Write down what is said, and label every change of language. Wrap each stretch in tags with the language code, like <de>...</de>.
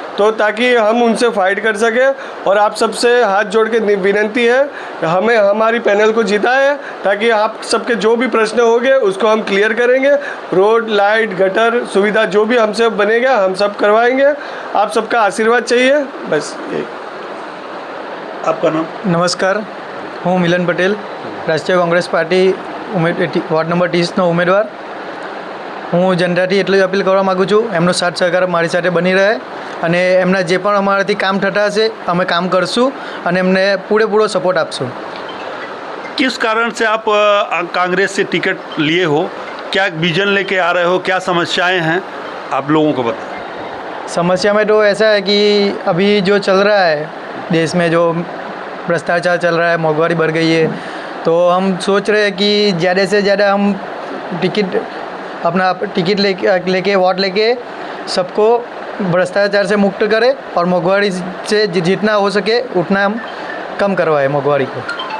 <hi>तो ताकि हम उनसे फाइट कर सके, और आप सबसे हाथ जोड़ के विनती है कि हमें हमारी पैनल को जिताए, ताकि आप सबके जो भी प्रश्न होंगे उसको हम क्लियर करेंगे। रोड, लाइट, गटर सुविधा जो भी हमसे बनेगा हम सब करवाएंगे। आप सबका आशीर्वाद चाहिए, बस यही। आपका नाम?</hi> <gu>नमस्कार, હું મિલન પટેલ, રાષ્ટ્રીય કોંગ્રેસ પાર્ટી વોર્ડ નંબર 30નો ઉમેદવાર। હું જનતાથી એટલી જ અપીલ કરવા માગું છું, એમનો સાથ સહકાર મારી સાથે બની રહે અને એમના જે પણ અમારાથી કામ થતા હશે અમે કામ કરશું અને એમને પૂરેપૂરો સપોર્ટ આપશું।</gu> <hi>किस कारण से आप कांग्रेस से टिकट लिए हो? क्या विजन लेके आ रहे हो? क्या समस्याएं हैं आप लोगों को बताएं। समस्या में तो ऐसा है कि अभी जो चल रहा है देश में, जो भ्रष्टाचार चल रहा है, महंगाई बढ़ गई है, तो हम सोच रहे हैं कि ज़्यादा से ज़्यादा हम टिकट लेके वोट लेके सबको भ्रष्टाचार से मुक्त करें और महंगाई से जितना हो सके उतना हम कम करवाएं महंगाई को।</hi>